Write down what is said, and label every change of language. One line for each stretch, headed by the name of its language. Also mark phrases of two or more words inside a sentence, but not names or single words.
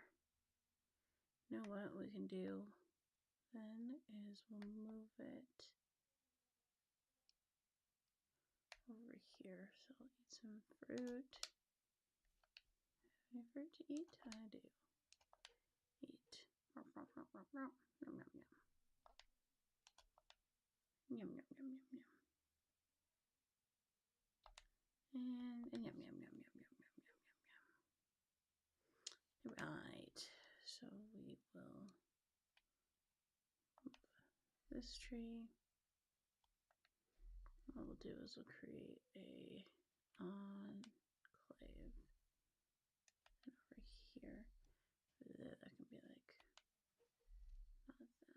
English: You know what we can do then is we'll move it over here. So I'll eat some fruit. Any fruit to eat? I do. Eat. Nom, nom, nom, nom, nom. Nom, nom, nom. Yum, yum, yum, yum, yum. And yum, yum, yum, yum, yum, yum, yum, yum, yum. Right. So we will move this tree. What we'll do is we'll create a enclave. And over here, that can be like, not that.